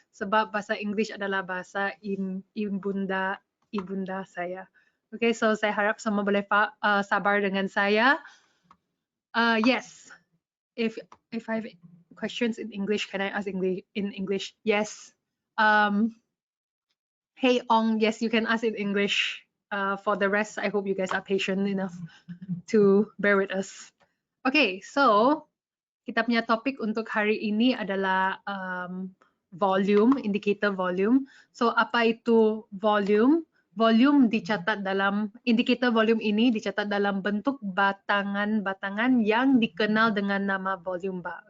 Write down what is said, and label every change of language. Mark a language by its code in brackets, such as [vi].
[ms] Sebab bahasa English adalah bahasa ibunda saya. Okay, so saya harap semua boleh sabar dengan saya. [en] Yes, if I have questions in English, can I ask in English? Yes. Hey Ong, yes, you can ask in English. For the rest, I hope you guys are patient enough to bear with us. [ms] Okay, so kita punya topik untuk hari ini adalah volume, indicator volume. So apa itu volume? Volume dicatat dalam, indikator volume ini dicatat dalam bentuk batangan-batangan yang dikenal dengan nama volume bar.